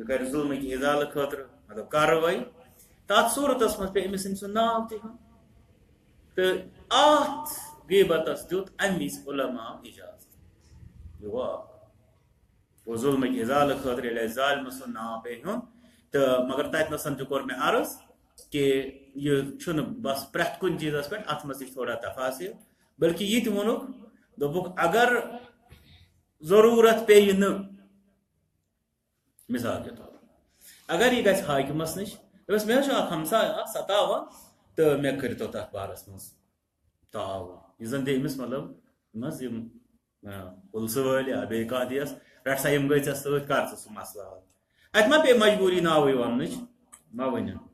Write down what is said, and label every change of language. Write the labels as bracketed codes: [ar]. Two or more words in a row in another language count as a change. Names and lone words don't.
[ks] کرِ ظُلمٕکۍ اِزالہٕ خٲطرٕ مطلب کاروٲیی تتھ صوٗرتس منٛز پیٚیہِ أمِس أمۍ سُنٛد ناو تہِ ہیوٚن تہٕ اتھ غیبتس دیُت امہِ وِزِ علماء اجازت یہِ گوٚو اکھ گوٚو ظُلمٕکۍ اِزالہٕ خٲطرٕ ییٚلہِ اَسہِ ظالمہٕ سُنٛد ناو پیٚیہِ ہیوٚن تہٕ مگر تتہِ تہِ کوٚر مےٚ عرض کہ یہ چھُنہٕ بس پرٛٮ۪تھ کُنہِ چیٖزس پٮ۪ٹھ اتھ منٛز تہِ چھِ تھوڑا تفاصیل بلکہ یہِ تہِ ووٚنُکھ دوٚپُکھ اگر ضروٗرت پیٚیہِ نہٕ [ur] مثال کے طور [ks] اگر یہ گژھِ حاکمس نش دوٚپُس مےٚ حظ چھُ اکھ ہمساے اکھ ستاوان تہٕ مےٚ کٔرۍتو تتھ بارس منٛز تعاوُن یہِ زن دِ أمِس مطلب یِم حظ یِم پُلسہٕ وٲلۍ یا بیٚیہِ کانٛہہ دِیَس رٹ سا یِم گٔے ژےٚ سۭتۍ کر ژٕ سُہ مسلہٕ حل اتہِ ما پیٚیہِ مجبوٗری ناوٕے وننٕچ ما ؤنِو